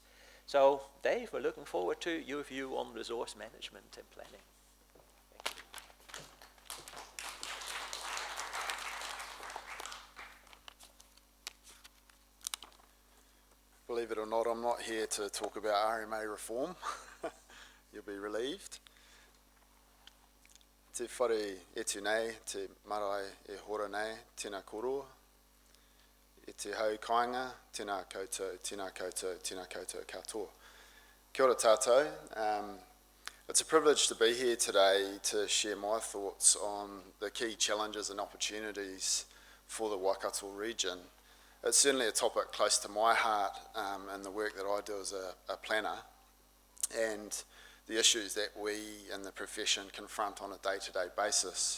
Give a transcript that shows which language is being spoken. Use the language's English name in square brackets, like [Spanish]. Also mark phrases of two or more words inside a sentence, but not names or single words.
[English] So, Dave, we're looking forward to your view on resource management and planning. Thank you. Believe it or not, I'm not here to talk about RMA reform. You'll be relieved. [Māori] Te whare etu nei, te marae e hora nei, tēnā koroa. e te hau kāinga, tēnā koutou, tēnā koutou, tēnā koutou katoa. Kia ora tātou. [English] It's a privilege to be here today to share my thoughts on the key challenges and opportunities for the Waikato region. It's certainly a topic close to my heart in the work that I do as a planner, and the issues that we in the profession confront on a day-to-day basis.